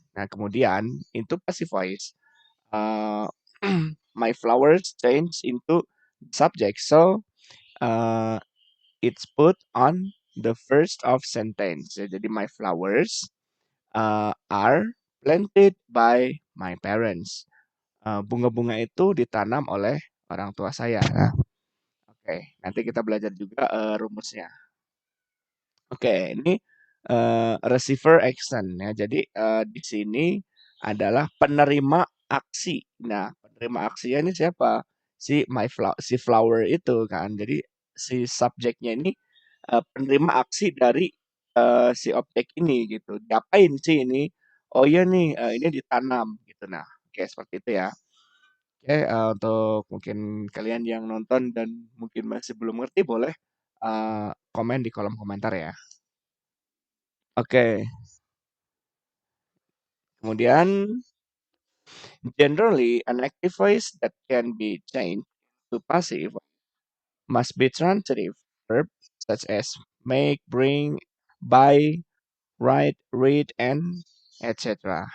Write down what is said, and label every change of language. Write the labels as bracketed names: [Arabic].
[Indonesian] Nah kemudian [English] into passive voice, uh, my flowers change into subject. So uh, it's put on the first of sentence. [Indonesian] Ya, jadi [English] my flowers are planted by my parents. [Indonesian] Bunga-bunga itu ditanam oleh orang tua saya. Nah, oke, nanti kita belajar juga rumusnya. Oke, ini receiver action ya. Jadi di sini adalah penerima aksi. Nah, penerima aksinya ini siapa? Si flower itu kan. Jadi si subjeknya ini penerima aksi dari si objek ini gitu. Diapain sih ini? Oh iya nih, ini ditanam gitu. Nah, oke seperti itu ya. Oke, untuk mungkin kalian yang nonton dan mungkin masih belum ngerti boleh komen di kolom komentar ya. Oke, kemudian [English] generally an active voice that can be changed to passive must be transitive verb such as make, bring, buy, write, read, and etc.